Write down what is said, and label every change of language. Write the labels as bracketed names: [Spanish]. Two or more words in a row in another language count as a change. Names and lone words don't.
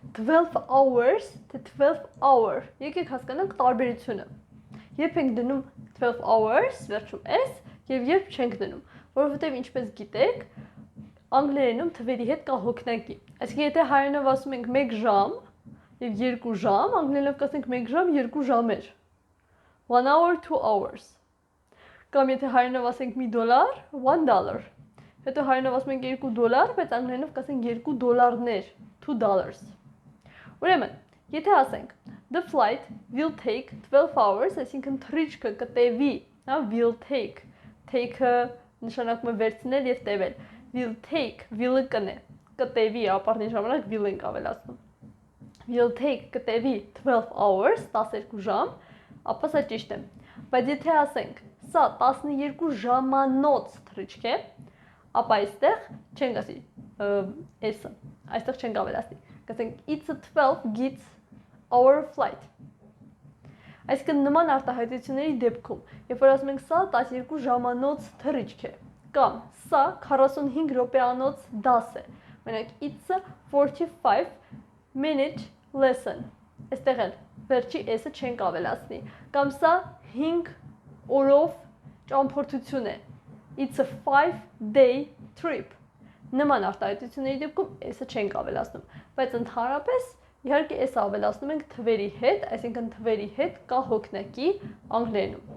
[Armenian] 12 hours թե 12 hour։ Եկեք հասկանանք տարբերությունը։ Երբ ենք դնում 12 hours, վերջում s, եւ երբ չենք դնում, որովհետեւ ինչպես գիտեք, անգլերենում թվերի հետ կա հոգնակի։ Այսինքն եթե հայերենով ասում ենք 1 ժամ եւ 2 ժամ, անգլերենով կասենք 1 ժամ 2 ժամեր։ [English] 1 hour 2 hours։ [Armenian] Կամ եթե հայերենով ասենք $1, $1։ Հետո հայերենով ասում ենք $2, բայց անգլերենով կասենք $2, $2։ Ուրեմն, եթե ասենք [English] the flight will take 12 hours, [Armenian] այսինքն թռիչքը կտևի, հա, [English] will take- [Armenian] ը նշանակում է վերցնել եւ տևել։ [English] Will take, [Armenian] will-ը կն է, կտևի, ապառնի ժամանակ will ենք ավելացնում։ [English] Will take [Armenian] կտևի 12 hours, 12 ժամ, ապա սա ճիշտ է։ Բայց եթե ասենք սա 12 ժամանոց թռիչք է, ապա այստեղ չենք ասի s-ը, այստեղ չենք ավելացնի։ Կասենք [English] it's a 12 hour flight։ [Armenian] Այսինքն նման արտահայտությունների դեպքում, երբ որ ասում ենք սա 12 ժամանոց թռիչք է, կամ սա 45 րոպեանոց դաս է, մենակ [English] it's a 45 minute lesson, [Armenian] այստեղ էլ վերջի s-ը չենք ավելացնի, կամ սա 5 օրով ճամփորդություն է, [English] it's a 5-day trip, [Armenian] նման արտահայտությունների դեպքում s-ը չենք ավելացնում, բայց ընդհանրապես իհարկե s-ը ավելացնում ենք թվերի հետ, այսինքն թվերի հետ կա հոգնակի անգլերենում։